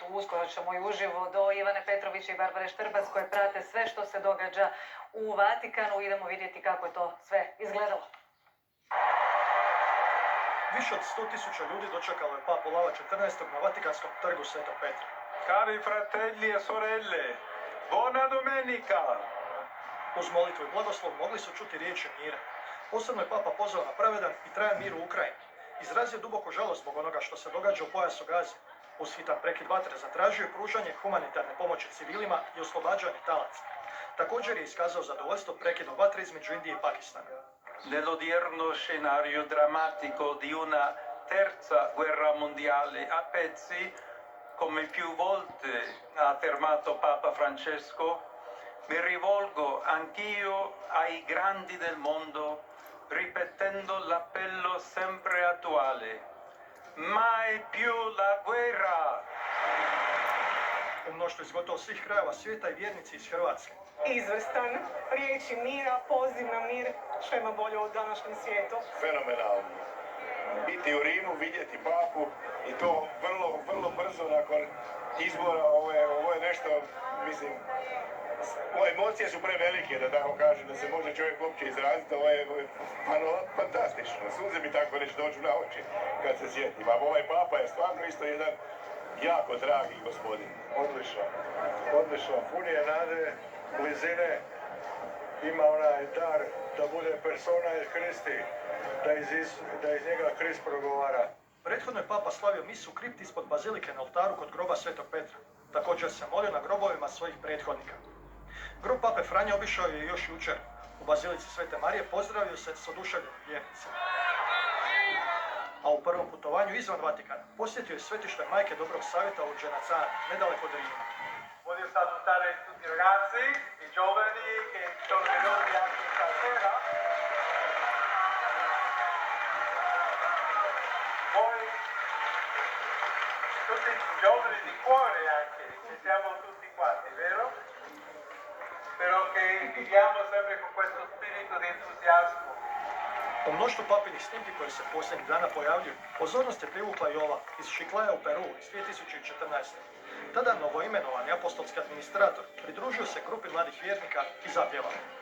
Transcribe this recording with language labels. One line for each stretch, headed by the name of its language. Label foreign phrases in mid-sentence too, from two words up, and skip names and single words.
Croatian: Uskoro ćemo i uživo do Ivane Petrović i Barbare Štrbac koje prate sve što se događa u Vatikanu. Idemo vidjeti kako je to sve izgledalo. Više od 100.000 ljudi dočekalo je Papu Lava XIV. Na Vatikanskom trgu Svetog Petra.
Italian: Cari fratelli e sorelle, buona domenica!
Croatian: Uz molitvu i blagoslov mogli su čuti riječi mira. Posebno je Papa pozvao na pravedan i trajan mir u Ukrajini. Izrazio duboku žalost zbog onoga što se događa u pojasu Gaze. Uz hitan prekid vatre zatražio je pružanje humanitarne pomoći civilima i oslobađanje talaca. Također je iskazao zadovoljstvo prekidom vatre između Indije i Pakistana.
Italian: Nell'odierno scenario drammatico di una terza guerra mondiale a pezzi, come più volte ha affermato Papa Francesco, mi rivolgo anch'io ai grandi del mondo, ripetendo l'appello sempre attuale. Mai più la guerra!
Croatian: U mnoštvu iz gotovo svih krajeva svijeta i vjernici iz Hrvatske. Izvrstan, riječi mira, poziv na mir, što ima bolje u današnjem svijetu. Fenomenalno. Biti u Rimu, vidjeti papu i to vrlo brzo nakon izbora, ovo je nešto, mislim, ove emocije su prevelike, da tako kažem, da se može čovjek uopće izraziti, ovo je fantastično. Suze mi tako reći dođu na oči kad se sjetim. A ovaj papa je stvarno isto jedan jako dragi gospodin. Odlično, pun je nade, blizine, ima onaj dar da bude
Latin: persona il Christi,
Croatian: da iz njega Krist progovara. Prethodno je Papa slavio misu u kripti ispod bazilike na oltaru kod groba Svetog Petra. Također se molio na grobovima svojih prethodnika. Grob Pape Franje obišao je još jučer. U bazilici Svete Marije pozdravio se s oduševljenim vjernicima. A u prvom putovanju izvan Vatikana posjetio je svetište Majke Dobrog Savjeta u Genazzano, nedaleko od Rima.
Italian: Voglio salutare tutti i ragazzi, i giovani che sono venuti anche stasera. Voi, tutti giovani di cuore anche, ci siamo tutti quanti, vero? Spero che viviamo sempre con questo spirito di entusiasmo.
Croatian: Po mnoštvu papinih snimki koje se posljednjih dana pojavljuju, pozornost je privukla i ova iz Chiclaja u Peru iz 2014. Tada novoimenovani apostolski administrator pridružio se grupi mladih vjernika i zapjevao.